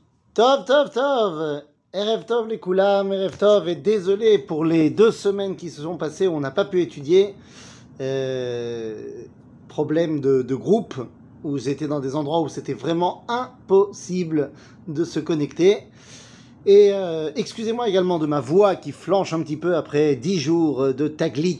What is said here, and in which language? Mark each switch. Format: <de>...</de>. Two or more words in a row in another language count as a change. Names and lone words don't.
<he>טוב, טוב, טוב. ערב טוב les כולם, ערב טוב,</he> <fr>et désolé pour les 2 semaines qui se sont passées où on n'a pas pu étudier. Problème de groupe, où j'étais dans des endroits où c'était vraiment impossible de se connecter. Et excusez-moi également de ma voix qui flanche un petit peu après 10 jours de taglit.</fr>